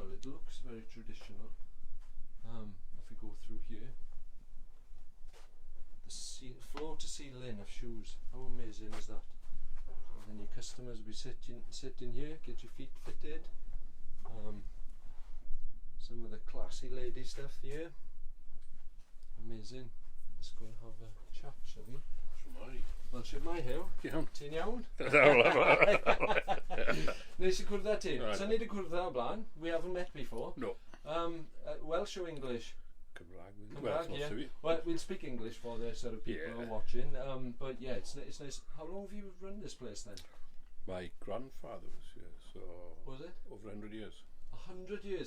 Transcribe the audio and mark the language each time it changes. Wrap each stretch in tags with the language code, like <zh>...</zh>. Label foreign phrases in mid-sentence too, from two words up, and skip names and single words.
<en>It looks very traditional. If we go through here, to see Lynn of shoes. How amazing is that? And then your customers will be sitting here, get your feet fitted. Some of the classy lady stuff here. Amazing. Let's go and have a chat, shall we?</en> <cy>Wel, sydd mae Huw? Iawn. Ti'n iawn? Nes i cwrdd â ti.</cy> <en>Right.</en> <cy>So ni wedi cwrdd â o blaen.</cy> <en>We haven't met before. No. Welsh or English?</en> <cy>Cymraeg. Cymraeg,</cy> <en>yeah. Well, Well, we'll speak English for the sort of people who are watching. But yeah, it's nice. How long have you run this place then? my grandfather was here, so Was it? over 100 years. 100 years.</en>